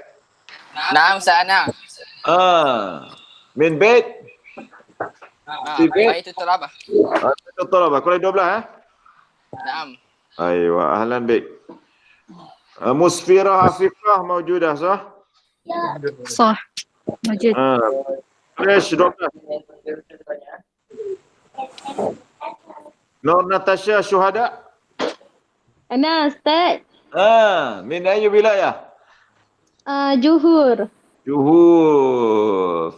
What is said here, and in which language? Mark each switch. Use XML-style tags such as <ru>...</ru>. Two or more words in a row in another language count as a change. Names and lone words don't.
<ar>نعم أستاذ أنا. من بيت. بيت الطلبة. بيت الطلبة.</ar> <ms>Kolej 12</ms> <ar>نعم. أيوه، أهلا بك. Musfirah Afifah mawjudah sah? صح موجود.</ar> <ms>Kolej 12. Nur Natasha Syuhada.</ms> <ar>أنا أستاذ. من أي ولاية? Johor. Johor.</ar>